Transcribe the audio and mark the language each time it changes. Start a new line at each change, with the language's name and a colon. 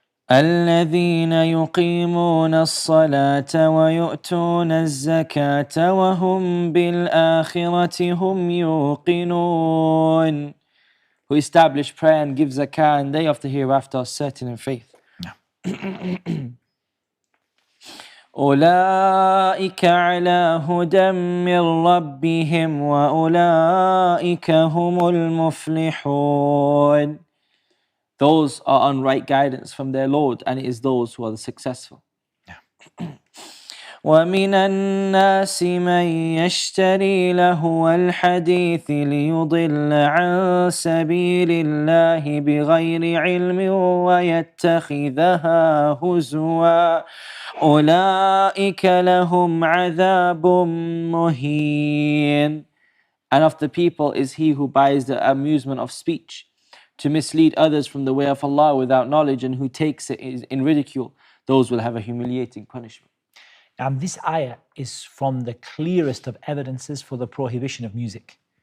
Arabic: الذين يقيمون الصلاة ويؤتون الزكاة وهم بالآخرة هم يوقنون,
English: who establish prayer and give zakah, and they of the hereafter are certain in faith.
Arabic: أولئك على هدى من ربهم وأولئك هم المفلحون.
English: those are on right guidance from their Lord, and it is those who are the successful.
Arabic: ومن الناس من يشتري لهو الحديث ليضل عن سبيل الله بغير علم ويتخذها هزوا أولئك لهم عذاب مهين.
English: And of the people is he who buys the amusement of speech to mislead others from the way of Allah without knowledge, and who takes it in ridicule. Those will have a humiliating punishment. And this ayah is from the clearest of evidences for the prohibition of music.